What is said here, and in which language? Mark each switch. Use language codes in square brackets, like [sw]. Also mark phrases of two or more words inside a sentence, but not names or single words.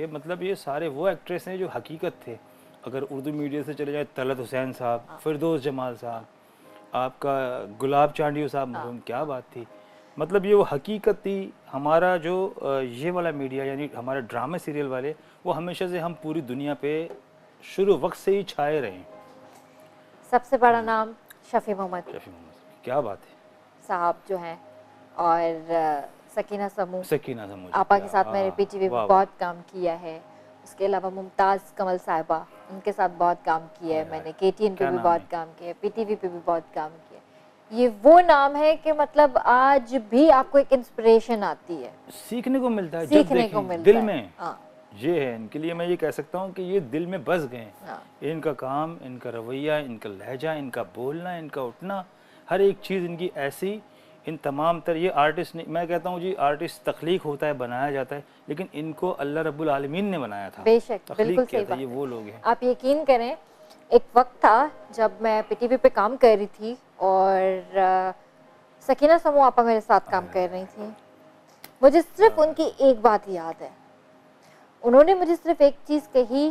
[ur] مطلب یہ سارے وہ ایکٹریس ہیں جو حقیقت تھے۔ اگر اردو میڈیا سے چلے جائے، طلعت حسین صاحب، فردوس جمال صاحب، آپ کا گلاب چانڈیو صاحب مرحوم، کیا بات تھی. مطلب یہ وہ حقیقت تھی. ہمارا جو یہ والا میڈیا یعنی ہمارے ڈرامے سیریل والے، وہ ہمیشہ سے ہم پوری دنیا پہ شروع وقت سے ہی چھائے رہے ہیں. سب سے بڑا نام شفیع محمد शफ़ी मोहम्मद, کیا بات ہے صاحب جو ہیں، اور سکینہ سموں सकीना समूह آپا کے ساتھ میں نے PTV پہ بہت کام کیا ہے۔ اس کے علاوہ ممتاز کنول صاحبہ، ان کے ساتھ بہت کام کیا ہے میں نے. KTN پہ بھی بہت کام کیا ہے، PTV پہ بھی بہت کام کیا ہے. یہ وہ نام ہے کہ مطلب آج بھی آپ کو ایک انسپریشن آتی ہے, سیکھنے کو ملتا ہے, सीखने जब को देखें मिलता दिल है। में हाँ। یہ ہے ان کے لیے. میں یہ کہہ سکتا ہوں کہ یہ دل میں بس گئے. हाँ। ان کا کام، ان کا رویہ، ان کا لہجہ، ان کا بولنا، ان کا اٹھنا، ہر ایک چیز ان کی ایسی. ان تمام تر یہ آرٹسٹ نہیں، میں کہتا ہوں جی آرٹسٹ تخلیق ہوتا ہے، بنایا جاتا ہے، لیکن ان کو [ar] الله رب العالمين [ur] نے بنایا تھا. बेशक, तख्लीक बिल्कुल किया सही تھا، یہ बात वो है। لوگ ہیں. آپ یقین کریں، ایک وقت تھا جب میں PTV پہ کام کر رہی تھی اور سکینہ سموں آپا میرے ساتھ کام کر رہی تھی. مجھے صرف ان کی ایک بات یاد ہے، انہوں نے مجھے صرف ایک چیز کہی.